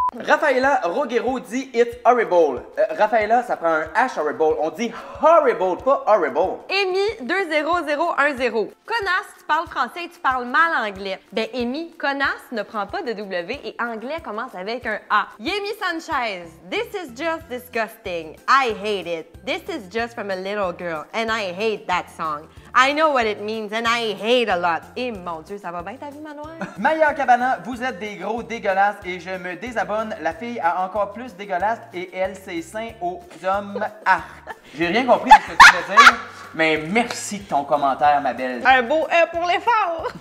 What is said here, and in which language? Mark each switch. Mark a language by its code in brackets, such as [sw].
[fr] Rafaela Roguero dit It's horrible. Rafaela, ça prend un H horrible. On dit horrible, pas horrible. Amy 20010. Connasse, tu parles français et tu parles mal anglais. Ben, Amy, connasse ne prend pas de W et anglais commence avec un A. [en] Yemi Sanchez, this is just disgusting. I hate it. This is just from a little girl and I hate that song. I know what it means and I hate a lot. [fr] Et mon Dieu, ça va bien ta vie, Manoir? Maya Cabana, vous êtes des gros dégueulasses et je me désabonne. La fille a encore plus dégueulasse et elle ses seins aux hommes. Ah! J'ai rien compris de ce que tu veux dire, mais merci de ton commentaire, ma belle. Un beau E pour l'effort!